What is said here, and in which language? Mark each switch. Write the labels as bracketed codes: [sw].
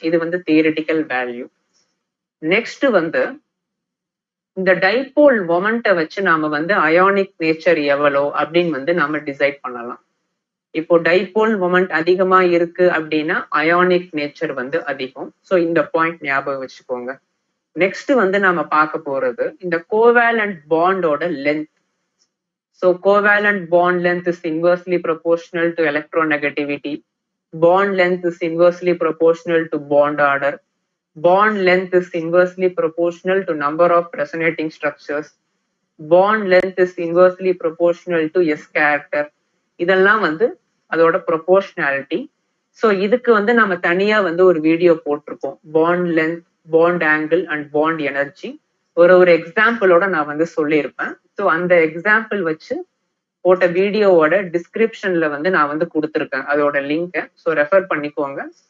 [ta] இது வந்து theoretical value. Next வந்து இந்த டைபோல் மொமெண்ட்டை வச்சு நாம வந்து அயானிக் நேச்சர் எவ்வளோ அப்படின்னு வந்து நாம டிசைட் பண்ணலாம். இப்போ டைபோல் மொமெண்ட் அதிகமா இருக்கு அப்படின்னா அயானிக் நேச்சர் வந்து அதிகம். ஸோ இந்த பாயிண்ட் ஞாபகம் வச்சுக்கோங்க. நெக்ஸ்ட் வந்து நாம பார்க்க போறது இந்த covalent பாண்டோட length. [en] So covalent bond length is inversely proportional to electronegativity. Bond length is inversely proportional to bond order. Bond length is inversely proportional to number of resonating structures. Bond length is inversely proportional to S character. [ta] இதெல்லாம் வந்து அதோட proportionality. So இதுக்கு வந்து நம்ம தனியா வந்து ஒரு video போட்டிருக்கோம், bond length, bond angle and bond energy. ஒரு எக்ஸாம்பிளோட நான் வந்து சொல்லியிருப்பேன். ஸோ அந்த எக்ஸாம்பிள் வச்சு போட்ட வீடியோவோட டிஸ்கிரிப்ஷன்ல வந்து நான் வந்து கொடுத்துருக்கேன் அதோட லிங்கை. ஸோ ரெஃபர் பண்ணிக்கோங்க.